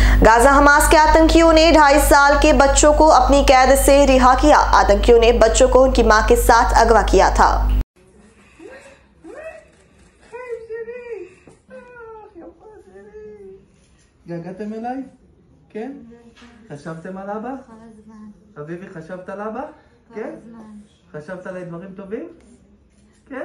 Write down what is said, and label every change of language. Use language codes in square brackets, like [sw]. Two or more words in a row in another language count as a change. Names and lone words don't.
[hi] गाजा हमास के आतंकियों ने 2.5 साल के बच्चों को अपनी कैद से रिहा किया। आतंकियों ने बच्चों को उनकी मां के साथ अगवा किया था। [he] געגעתם אליי? כן? חשבתם על אבא? חביבי, חשבת על אבא? כן? חשבת עליי דברים טובים? כן?